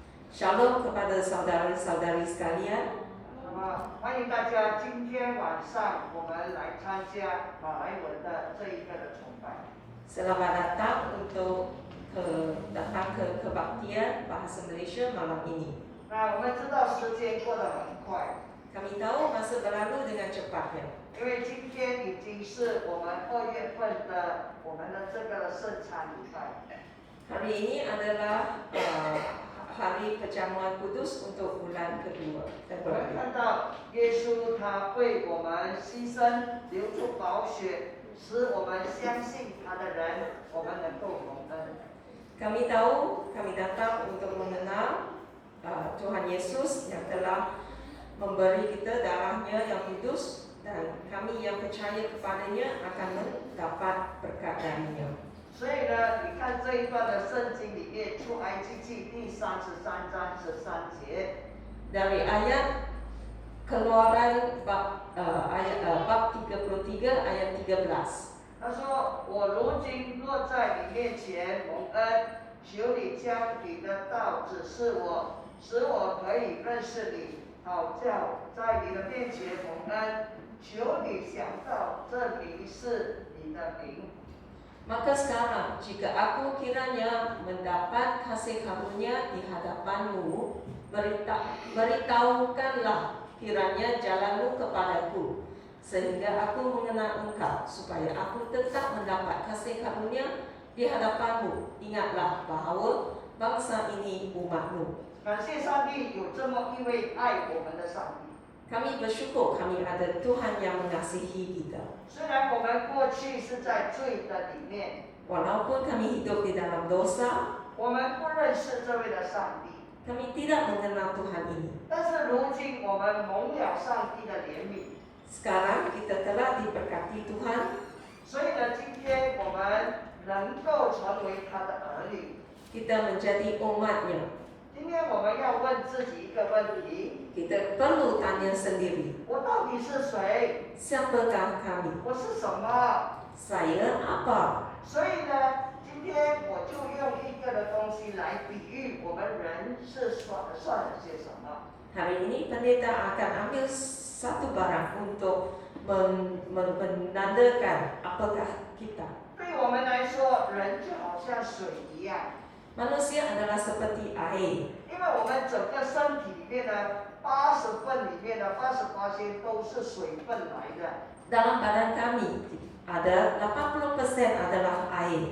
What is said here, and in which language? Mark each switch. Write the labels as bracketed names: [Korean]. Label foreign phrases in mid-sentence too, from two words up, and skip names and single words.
[Malay] Shalom kepada saudara-saudari sekalian. [Chinese] 那么欢迎大家，今天晚上我们来参加马来文的这一个的崇拜。 [Malay] Selamat datang untuk datang ke kebaktian bahasa Malaysia malam ini. [Chinese] 那我们知道时间过得很快， [Malay] Kami tahu masa berlalu dengan cepatnya. [Chinese] 因为今天已经是我们2月份的我们的这个圣餐礼拜。 [Malay] Hari ini adalah hari perjamuan kudus untuk bulan kedua [Chinese] 我们 [Malay] Februari. [Chinese] 看到耶稣他为我们牺牲，流出宝血，使我们相信他的人，我们能够蒙恩。 [Malay] Kami tahu, kami datang untuk mengenal Tuhan Yesus yang telah memberi kita darahnya yang kudus dan kami yang percaya kepadanya akan mendapat berkat darinya. [Chinese] 所以呢，你看这一段的圣经里面，《出埃及记》第33章13节。 [Malay] Dari ayat Keluaran bab 33 ayat 13. [Chinese] 他说：“我如今落在你面前蒙恩，求你将你的道指示我，使我可以认识你，好叫在你的面前蒙恩。求你想到这名是你的名。” [Malay] Maka sekarang jika aku kiranya mendapat kasih karunia di hadapanmu, beritahukanlah kiranya jalanmu kepadaku, sehingga aku mengenal engkau, supaya aku tetap mendapat kasih karunia di hadapanmu. Ingatlah bahawa bangsa ini umatmu. [Chinese] 感谢上帝有这么一位爱我们的上帝。 [Malay] Kami bersyukur kami ada Tuhan yang mengasihi kita. [Chinese] 虽然我们过去是在罪的里面， [Malay] Walaupun kami hidup di dalam dosa, [Chinese] 我们不认识这位的上帝， [Malay] kami tidak mengenal Tuhan ini. [Chinese] 但是如今我们蒙了上帝的怜悯。 [Malay] Sekarang kita telah diberkati Tuhan, [Chinese] 所以呢，今天我们能够成为他的儿女。 [Malay] kita menjadi umatnya. [Chinese] 今天我们要问自己一个问题： [Malay] Kita perlu tanya sendiri, [Chinese] 我到底是谁？ [Malay] siapakah kami? [Chinese] 我是什么？ [Malay] Saya apa? [Chinese] 所以呢，今天我就用一个的东西来比喻我们人是算了些什么。 [Malay] Hari ini pendeta akan ambil satu barang untuk menandakan apakah kita. [Chinese] 对我们来说，人就好像水一样， [Malay] Manusia adalah seperti air. [Chinese] 因为我们整个身体里面呢，80份里面的88%都是水分来的。 [Malay] Dalam badan kami ada 80% adalah air.